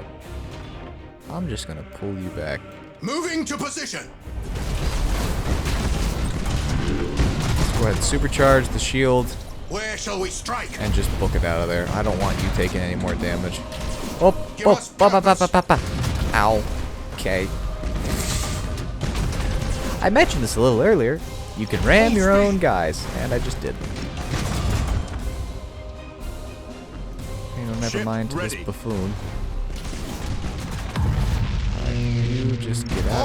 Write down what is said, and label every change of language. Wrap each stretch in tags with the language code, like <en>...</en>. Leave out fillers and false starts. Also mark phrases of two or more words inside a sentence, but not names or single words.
<en>I'm just gonna pull you back. Moving to position. Let's go ahead and supercharge the shield Where shall we strike? and just book it out of there. I don't want you taking any more damage. Oh, Give oh, us ba ba ba purpose. ba ba ba. Ow. Okay. I mentioned this a little earlier. You can ram your own guys, and I just did. You know, never Ship mind to this ready. buffoon. Alright, you just get out</en>